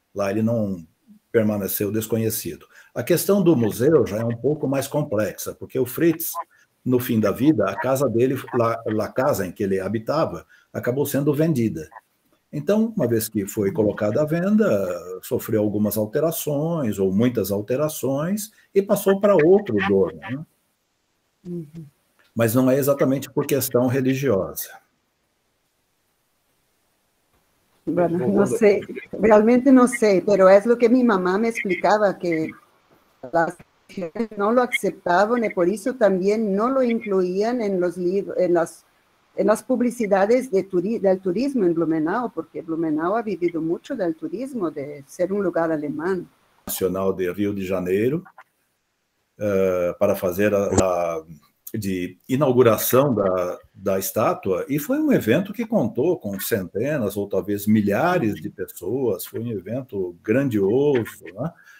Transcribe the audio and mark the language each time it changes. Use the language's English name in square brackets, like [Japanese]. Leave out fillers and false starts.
[Portuguese] Lá ele não permaneceu desconhecido. A questão do museu já é um pouco mais complexa, porque o Fritz, no fim da vida, a casa dele, a casa em que ele habitava, acabou sendo vendida. Então, uma vez que foi colocada à venda, sofreu algumas alterações, ou muitas alterações, e passou para outro dono. Né? Mas não é exatamente por questão religiosa. [Spanish] Bueno, no sé, realmente no sé, pero es lo que mi mamá me explicaba, que las no lo aceptaban y por eso también no lo incluían en los libros, en las publicidades del turismo en Blumenau, porque Blumenau ha vivido mucho del turismo, de ser un lugar alemán. [Portuguese] Nacional de Rio de Janeiro, para fazer de inauguração da estátua, e foi um evento que contou com centenas ou talvez milhares de pessoas, foi um evento grandioso, né?